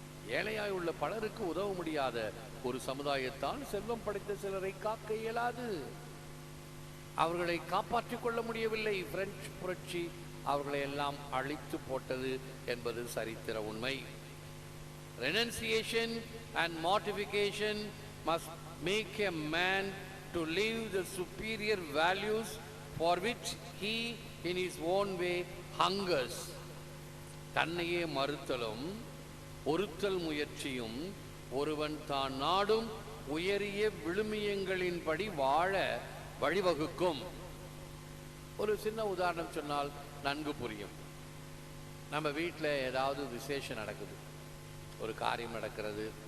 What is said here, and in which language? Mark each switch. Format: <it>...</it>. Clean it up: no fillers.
<ta>ஏழையாய் உள்ள பலருக்கு உதவ முடியாத ஒரு சமுதாயத்தான் செல்வம் படைத்த சிலரை காக்க இயலாது. அவர்களை காப்பாற்றிக் கொள்ள முடியவில்லை. பிரெஞ்சு புரட்சி அவர்களை எல்லாம் அழித்து போட்டது என்பது சரித்திர உண்மை.</ta> <en>Renunciation and mortification must make a man to live the superior values for which he in his own way hungers.</en> <ta>தன்னையே மறுத்தலும் ஒருத்தல் முயற்சியும் ஒருவன் தான் நாடும் உயரிய விழுமியங்களின்படி வாழ வழிவகுக்கும். ஒரு சின்ன உதாரணம் சொன்னால் நன்கு புரியும். நம்ம வீட்டில் ஏதாவது விசேஷம் நடக்குது, ஒரு காரியம் நடக்கிறது.</ta>